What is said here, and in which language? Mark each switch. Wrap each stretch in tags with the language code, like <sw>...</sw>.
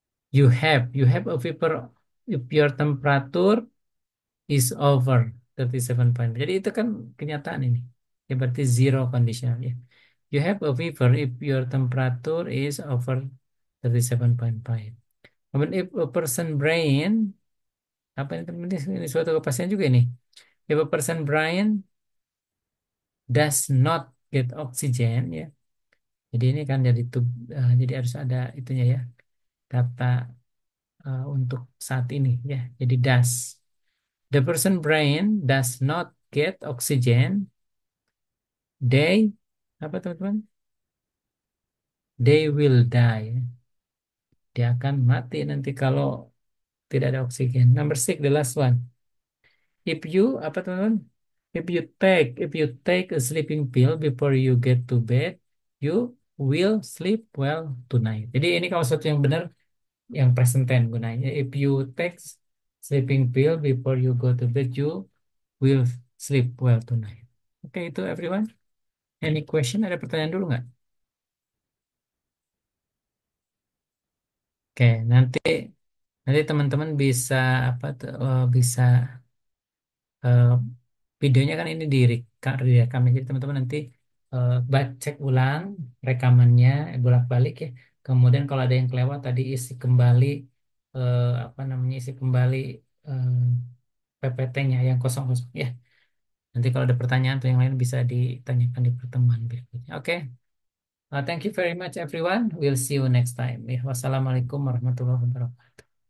<en>You have a fever if your temperature is over 37 point.</en> <id>Jadi itu kan kenyataan ini. Ya berarti zero conditional ya.</id> <en>You have a fever if your temperature is over 37.5.</en> <id>Kemudian</id> <en>if a person brain,</en> <id>apa ini teman-teman? Ini suatu kepastian juga ini.</id> <en>If a person brain does not get oxygen ya.</en> <id>Jadi ini kan jadi harus ada itunya ya. Kata untuk saat ini ya. Jadi does.</id> <en>The person brain does not get oxygen. They</en> <id>apa teman-teman?</id> <en>They will die.</en> <id>Dia akan mati nanti kalau tidak ada oksigen.</id> <en>Number six, the last one. If you</en> <id>apa teman-teman?</id> <en>If you take a sleeping pill before you get to bed, you will sleep well tonight.</en> <id>Jadi ini kalau sesuatu yang benar, yang present tense gunanya.</id> <en>If you take sleeping pill before you go to bed, you will sleep well tonight.</en> <id>Oke, itu</id> <en>everyone. Any question?</en> <id>Ada pertanyaan dulu nggak? Oke, nanti teman-teman bisa bisa eh, videonya kan ini direkam ya. Jadi teman-teman nanti cek ulang rekamannya bolak-balik ya. Kemudian kalau ada yang kelewat tadi isi kembali apa namanya isi kembali eh, PPT-nya yang kosong-kosong ya. Nanti kalau ada pertanyaan atau yang lain bisa ditanyakan di pertemuan berikutnya. Oke.</id> <en>Thank you very much everyone. We'll see you next time. Ya, wassalamualaikum warahmatullahi wabarakatuh.</en>